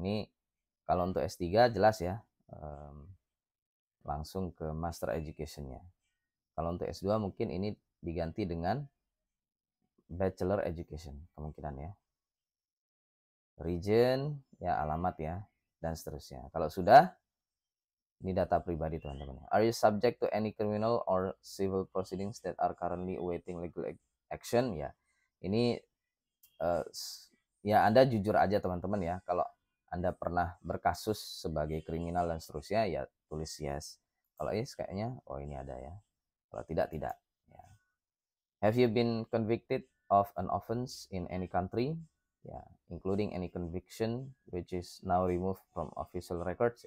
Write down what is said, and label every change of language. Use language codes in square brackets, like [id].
[id] Ini kalau untuk S3 jelas ya, langsung ke master education-nya. Kalau untuk S2 mungkin ini diganti dengan bachelor education kemungkinan ya. Region, ya alamat ya, dan seterusnya. Kalau sudah, ini data pribadi teman-teman. [en] Are you subject to any criminal or civil proceedings that are currently awaiting legal action? [id] Ya, ini ya Anda jujur aja teman-teman ya. Kalau Anda pernah berkasus sebagai kriminal dan seterusnya, ya tulis yes. Kalau yes kayaknya, oh ini ada ya. Kalau tidak, tidak. Ya. [en] Have you been convicted of an offense in any country? Ya, including any conviction which is now removed from official records.